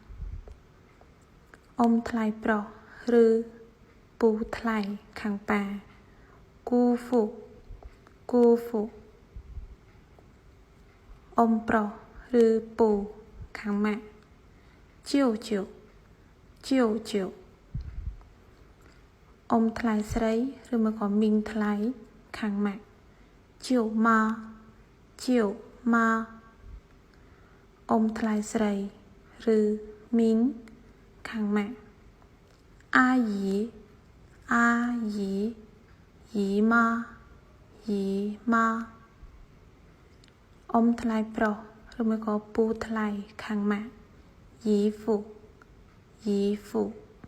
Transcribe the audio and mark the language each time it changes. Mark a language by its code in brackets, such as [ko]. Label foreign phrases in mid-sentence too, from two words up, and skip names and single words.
[km] ថ្លៃប្រុសឬពូថ្លៃខាងប៉ា姑父ប្រុសឬពូខាងម៉ាក់舅舅 ថ្លៃស្រីឬមកក៏មីងថ្លៃខាងម៉ាក់舅妈ថ្លៃស្រីឬមីងខាងម៉ាក់ [zh] 阿姨姨妈 [km] ថ្លៃប្រុសឬមកក៏ពូថ្លៃខាងម៉ាក់姨父